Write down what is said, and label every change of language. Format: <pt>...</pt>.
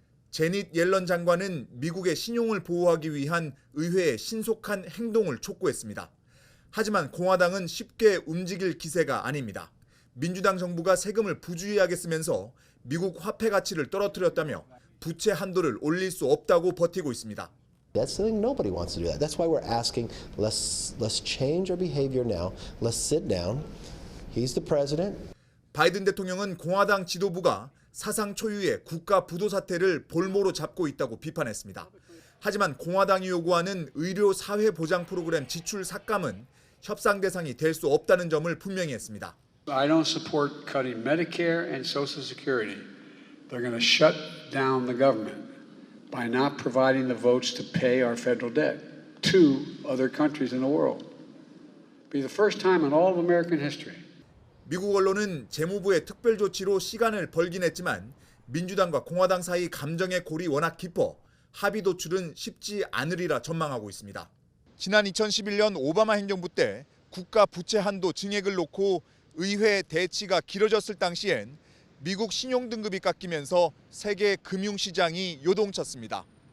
<ko>제닛 옐런 장관은 미국의 신용을 보호하기 위한 의회의 신속한 행동을 촉구했습니다. 하지만 공화당은 쉽게 움직일 기세가 아닙니다. 민주당 정부가 세금을 부주의하게 쓰면서 미국 화폐 가치를 떨어뜨렸다며 부채 한도를 올릴 수 없다고 버티고 있습니다.</ko> <en>That's something nobody wants to do that. That's why we're asking let's change our behavior now. Let's sit down. He's the president.</en> <ko>바이든 대통령은 공화당 지도부가 사상 초유의 국가 부도 사태를 볼모로 잡고 있다고 비판했습니다. 하지만 공화당이 요구하는 의료 사회 보장 프로그램 지출 삭감은 협상 대상이 될 수 없다는 점을 분명히 했습니다.</ko> <en>I don't support cutting Medicare and Social Security. They're going to shut down the government by not providing the votes to pay our federal debt to other countries in the world. It'll be the first time in all of American history.</en> <ko>미국 언론은 재무부의 특별 조치로 시간을 벌긴 했지만 민주당과 공화당 사이 감정의 골이 워낙 깊어 합의 도출은 쉽지 않으리라 전망하고 있습니다. 지난 2011년 오바마 행정부 때 국가 부채 한도 증액을 놓고 의회 대치가 길어졌을 당시엔 미국 신용 등급이 깎이면서 세계 금융시장이 요동쳤습니다.</ko>